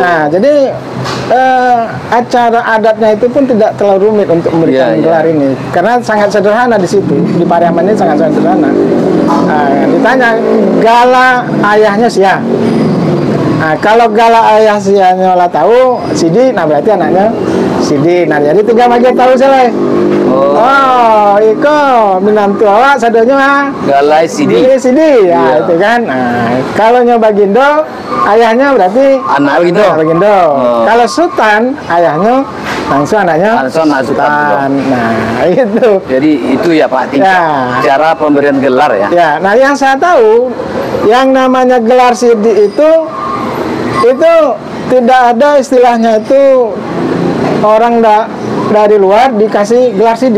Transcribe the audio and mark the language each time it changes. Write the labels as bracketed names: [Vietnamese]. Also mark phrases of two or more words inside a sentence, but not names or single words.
[Indonesian] Nah, jadi acara adatnya itu pun tidak terlalu rumit untuk memberikan gelar ini, karena sangat sederhana di situ. Di Pariaman ini sangat sederhana. Ditanya gala ayahnya siapa. Nah, kalau gala ayah sianya lah tahu Sidi, nah berarti anaknya Sidi. Nah, jadi tinggal bagi tahu selesai. Oh, [Minangkabau] iko minantu awak sadonya galai Sidi. [Indonesian] Sidi ya, itu kan. Nah, kalau nyoba Gindo ayahnya berarti anak Gindo. Kalau Sultan ayahnya langsung anaknya Sultan. Nah, itu. Jadi itu ya Pak, cara pemberian gelar ya. Ya, nah yang saya tahu yang namanya gelar Sidi itu tidak ada istilahnya itu orang dari luar dikasih gelar Sidi.